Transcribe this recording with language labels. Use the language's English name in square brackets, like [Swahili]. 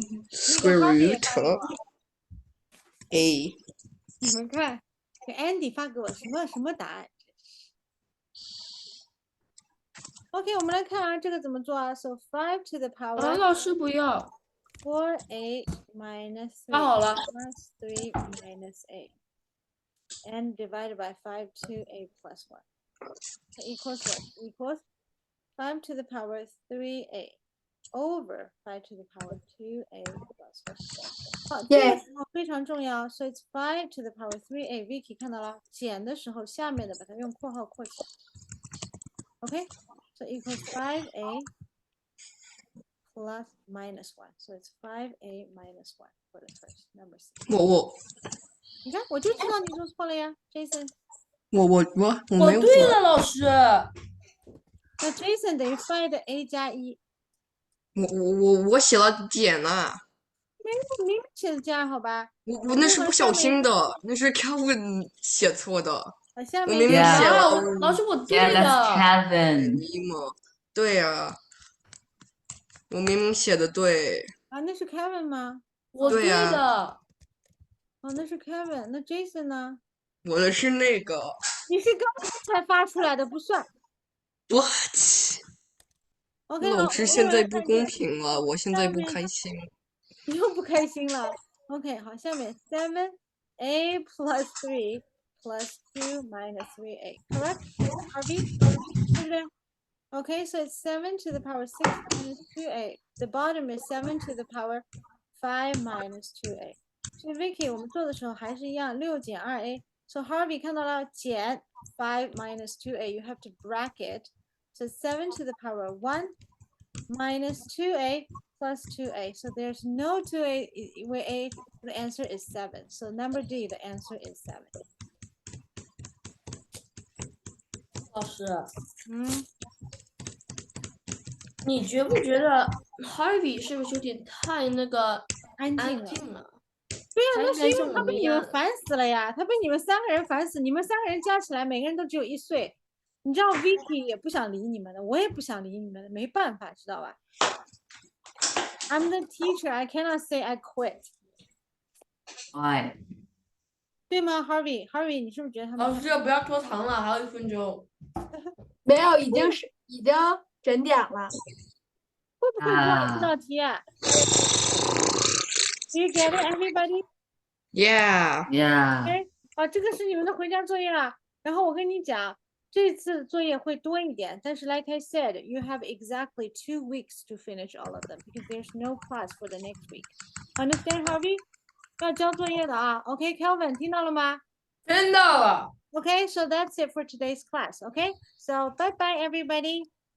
[English] Square root of A. [Chinese] 你们看，给 Andy 发给我什么答案？OK， 我们来看啊，这个怎么做啊 ？ [English] So 5 to the power [Chinese] 老师不要。 [English] 4a minus [Chinese] 发好了。 [English] plus 3 minus a, and divided by 5 2a plus 1. So equals what? Equals 5 to the power 3a over 5 to the power 2a plus 1. [Chinese] 好，这个 [English] Yes. [Chinese] 时候非常重要， [English] so it's 5 to the power 3a. [Chinese] Vicky 看到了，减的时候下面的把它用括号括起来。 [English] OK， so equals 5a plus minus 1. So it's 5a minus 1 for the first number C. [Chinese] 你看，我就知道你做错了呀，Jason。我没有对了，老师。那 Jason 等于 find a 加1。我写了减了。明明写的加，好吧？我那是不小心的，那是 Kelvin 写错的。下面我明明写了。老师我对 [English] Yeah, [Chinese] 的。 [English] that's Kevin. [Chinese] 对呀，我明明写的对。啊，那是 Kevin 吗？我对的。哦，那是 Kevin， 那 Jason 呢？我的是那个。你是刚才发出来的，不算。 [English] What？ OK， [Chinese] 老师现在不公平了，我现在不开心。你又不开心了。 [English] OK， [Chinese] 好，下面 [English] 7a plus 3 plus 2 minus 3a. Correct? Harvey? [Chinese] 对不对 [English] ？Okay, so it's 7 to the power 6 minus 2a. The bottom is 7 to the power 5 minus 2a. [Chinese] 所以 Vicky 我们做的时候还是一样，6减 2a. [English] So Harvey [Chinese] 看到了减5 [English] minus 2a. You have to bracket. So 7 to the power 1 minus 2a plus 2a. So there's no 2a where a, the answer is 7. So number D, the answer is 7. [Chinese] 老师，你觉不觉得 Harvey 是不是有点太那个安安静了？静了？对呀，那是因为像他被我们一样。你们烦死了呀！他被你们3个人烦死，你们3个人加起来每个人都只有1岁。你知道 Vicky 也不想理你们的，我也不想理你们的，没办法，知道吧 ？ [English] I'm the teacher. I cannot say I quit. Why? [Chinese] 对吗？Harvey，你是不是觉得他们？老师不要拖堂了，还有1分钟。没有，已经整点了。会不会做这道题啊？ [English] Do you get it, everybody? Yeah. Yeah. [Chinese] OK， 好，这个是你们的回家作业了。然后我跟你讲，这次作业会多一点，但是 [English] like I said, you have exactly 2 weeks to finish all of them because there's no class for the next week. Understand, Harvey? [Chinese] 要交作业的啊。 [English] OK, Kelvin， 听到了吗？ [Chinese] 听到了。 [English] Okay, so that's it for today's class. Okay, so bye bye, everybody.